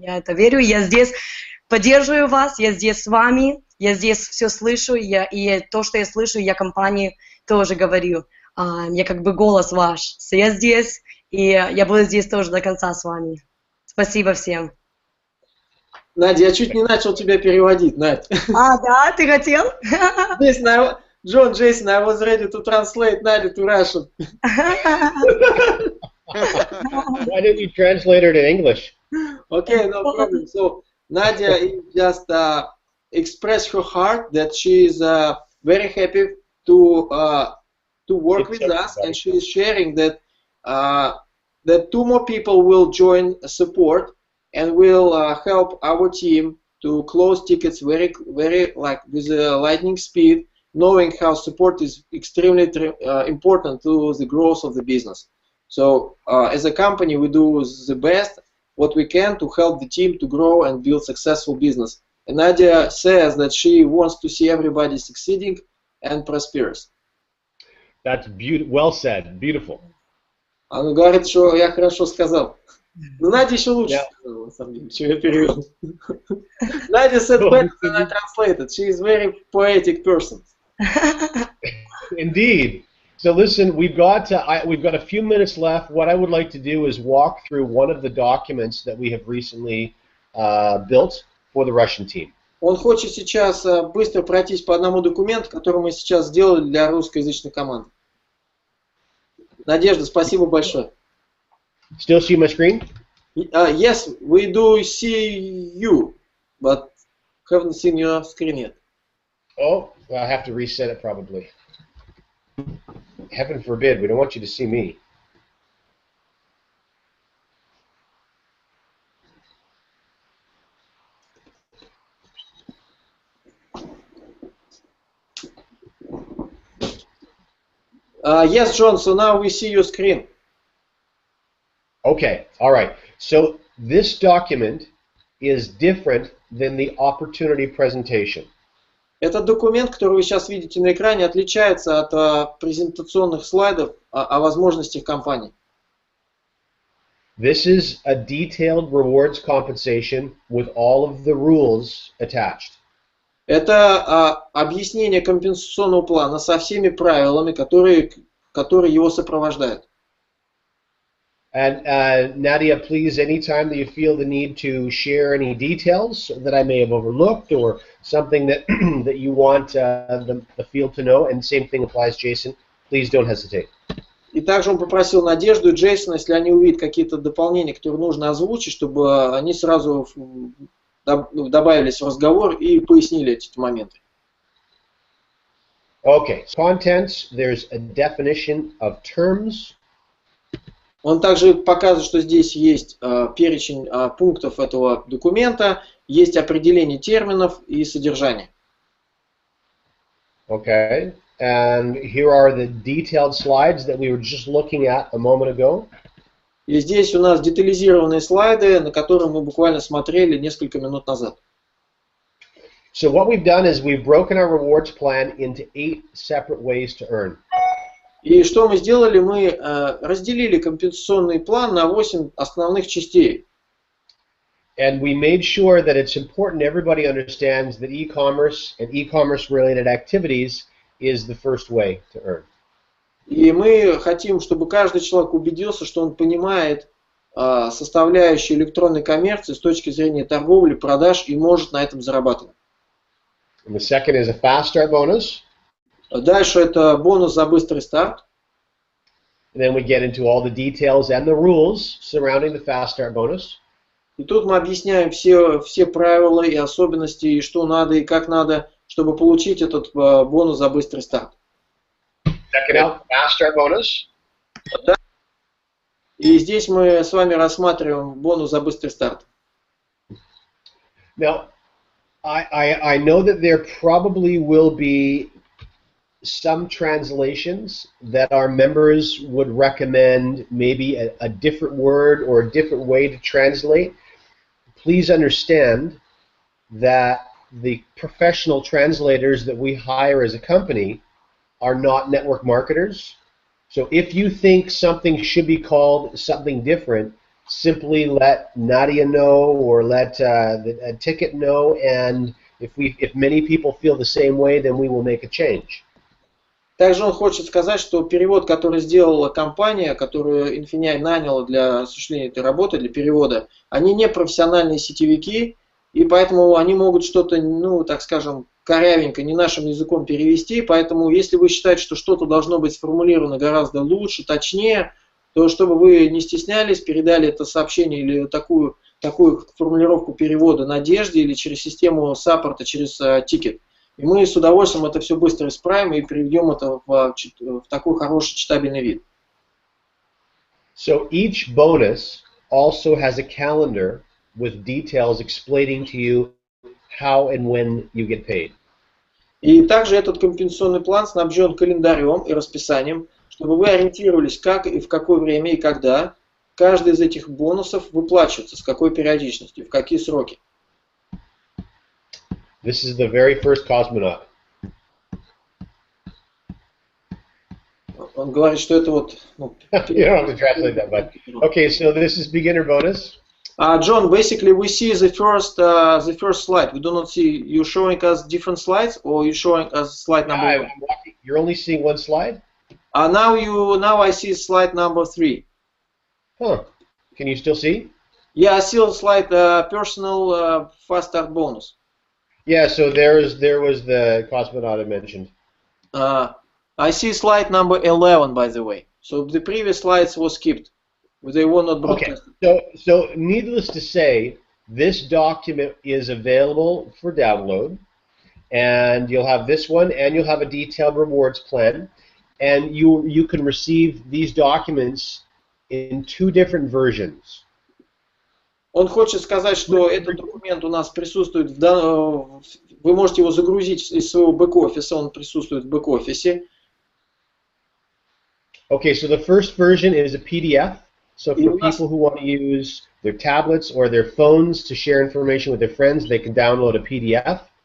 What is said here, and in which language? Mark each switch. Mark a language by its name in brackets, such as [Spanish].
[Russian] Я это верю, я здесь поддерживаю вас, я здесь с вами, я здесь все слышу, и то, что я слышу, я компании тоже говорю. Я как бы голос ваш. So я здесь, и я буду здесь тоже до конца с вами. Спасибо всем. Надя, я чуть не начал тебя переводить, Надь. Да, ты хотел? [English] John, Jason, I was ready to translate Nadia to Russian. Why didn't you translate her to English? Okay, no problem. So Nadia just expressed her heart that she is very happy to work with us, and she is sharing that that 2 more people will join support and will help our team to close tickets very like with a lightning speed, knowing how support is extremely important to the growth of the business. So as a company, we do the best what we can to help the team to grow and build successful business. And Nadia says that she wants to see everybody succeeding and prosperous. That's beautiful. Well said. Beautiful. [Russian] Она говорит, что я хорошо сказал. Но Надя еще лучше сказала, на самом деле, чем я перевел. [English] Nadia said better than I translated. She is a very poetic person. Indeed. So listen, we've got a few minutes left. What I would like to do is walk through one of the documents that we have recently built for the Russian team. [Russian] Он хочет сейчас быстро пройтись по одному документу, который мы сейчас сделали для русскоязычной команды. Надежда, спасибо большое. [English] Still see my screen? Yes, we do see you, but haven't seen your screen yet. Oh, well, I have to reset it probably. Heaven forbid, we don't want you to see me. Yes, John, so now we see your screen. Okay, all right. So this document is different than the opportunity presentation. [Russian] Этот документ, который вы сейчас видите на экране, отличается от презентационных слайдов о возможностях компании. [English] This is a detailed rewards compensation with all of the rules attached. [Russian] Это объяснение компенсационного плана со всеми правилами, которые его сопровождают. [English] And Nadia, please, anytime that you feel the need to share any details that I may have overlooked or something that that you want the field to know, and same thing applies, Jason, please don't hesitate. [Russian] И также он попросил Надежду и Джейсона, если они увидят какие-то дополнения, которые нужно озвучить, чтобы они сразу добавились в разговор и пояснили эти моменты. [English] Okay, contents, there's a definition of terms. [Russian] Он также показывает, что здесь есть перечень пунктов этого документа, есть определение терминов и содержания. [English] Okay, and here are the detailed slides that we were just looking at a moment ago. [Russian] И здесь у нас детализированные слайды, на которые мы буквально смотрели несколько минут назад. [English] So what we've done is we've broken our rewards plan into 8 separate ways to earn. [Russian] И что мы сделали? Мы разделили компенсационный план на 8 основных частей. [English] And we made sure that it's important everybody understands that e-commerce and e-commerce related activities is the first way to earn. [Russian] И мы хотим, чтобы каждый человек убедился, что он понимает составляющие электронной коммерции с точки зрения торговли, продаж и может на этом зарабатывать. [English] And the second is a fast start bonus. [Russian] Дальше это бонус за быстрый старт. [English] And then we get into all the details and the rules surrounding the fast start bonus. [Russian] И тут мы объясняем все правила и особенности, и что надо, и как надо, чтобы получить этот бонус за быстрый старт. [English] Check it out, fast start bonus. [Russian] И здесь мы с вами рассматриваем бонус за быстрый старт. [English] Now, I know that there probably will be some translations that our members would recommend maybe a different word or a different way to translate. Please understand that the professional translators that we hire as a company are not network marketers. So if you think something should be called something different, simply let Nadia know or let a ticket know, and if many people feel the same way, then we will make a change. [Russian] Также он хочет сказать, что перевод, который сделала компания, которую INFINii наняла для осуществления этой работы, для перевода, они не профессиональные сетевики, и поэтому они могут что-то, ну, так скажем, корявенько, не нашим языком перевести, поэтому если вы считаете, что что-то должно быть сформулировано гораздо лучше, точнее, то чтобы вы не стеснялись, передали это сообщение или такую формулировку перевода Надежде или через систему саппорта, через тикет. И мы с удовольствием это все быстро исправим и приведем это в такой хороший читабельный вид. [English] So each bonus also has a calendar with details explaining to you how and when you get paid. [Russian] И также этот компенсационный план снабжен календарем и расписанием, чтобы вы ориентировались, как и в какое время и когда каждый из этих бонусов выплачивается, с какой периодичностью, в какие сроки. [English] This is the very first cosmonaut. [Russian] Он говорит, что это вот... Ну, [English] You don't have to translate that, but okay. So this is beginner bonus. John, basically we see the first slide. We do not see you showing us different slides, or you showing us slide number one. You're only seeing one slide? Now I see slide number 3. Huh. Can you still see? Yeah, I see slide personal fast start bonus. Yeah, so there was the cosmonaut I mentioned. I see slide number 11, by the way. So the previous slides were skipped. They were not broadcasted. Okay, so needless to say, this document is available for download, and you'll have this one, and you'll have a detailed rewards plan, and you can receive these documents in 2 different versions. [Russian] Он хочет сказать, что этот документ у нас присутствует, вы можете его загрузить из своего бэк-офиса, он присутствует в бэк-офисе. [English] Okay, so the first version is a PDF. So for people who want to use their tablets or their phones to share information with their friends, they can download a PDF.